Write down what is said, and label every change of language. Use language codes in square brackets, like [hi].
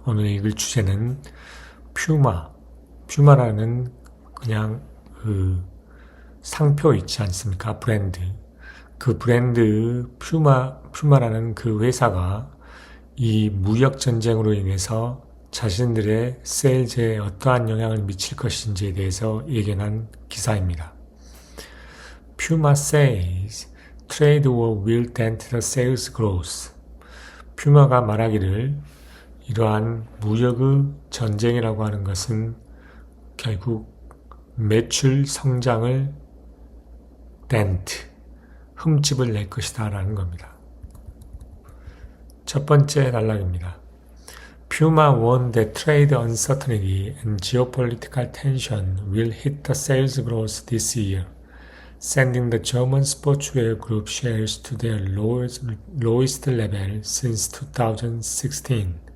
[ko] 오늘 읽을 주제는 퓨마라는 그냥 상표 있지 않습니까? 브랜드. 그 브랜드 퓨마라는 그 회사가 이 무역 전쟁으로 인해서 자신들의 세일즈에 어떠한 영향을 미칠 것인지에 대해서 예견한 기사입니다. [en] Puma says trade war will dent the sales growth. [ko] 퓨마가 말하기를 이러한 무역의 전쟁이라고 하는 것은 결국 매출 성장을 흠집을 낼 것이다 라는 겁니다. 첫 번째 단락입니다. [en] Puma warned that trade uncertainty and geopolitical tension will hit the sales growth this year, sending the German sportswear group shares to their lowest level since 2016.